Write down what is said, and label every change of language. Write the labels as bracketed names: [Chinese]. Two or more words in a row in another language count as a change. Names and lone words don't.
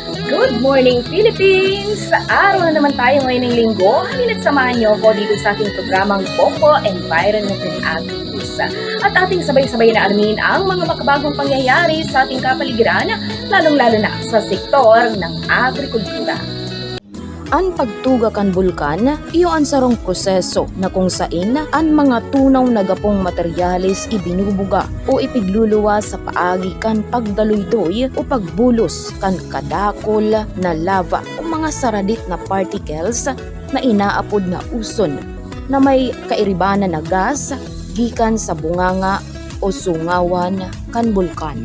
[English] Good morning, Philippines! [Filipino] Sa araw na naman tayo ngayon ng linggo, halina't samahan niyo ako dito sa ating programang Popo Environment and Agri-News. At ating sabay-sabay na alamin ang mga makabagong pangyayari sa ating kapaligiran, lalong-lalo na sa sektor ng agrikultura. [Bikol] Ang pagtuga kan bulkan, iyo ang sarong proseso na kung sain ang mga tunaw na gapong materyales ibinubuga o ipigluluwa sa paagi kan pagdaloy-doy o pagbulos kan kadakol na lava o mga saradit na particles na inaapod na uson na may kairibanan na gas gikan sa bunganga o sungawan kan bulkan.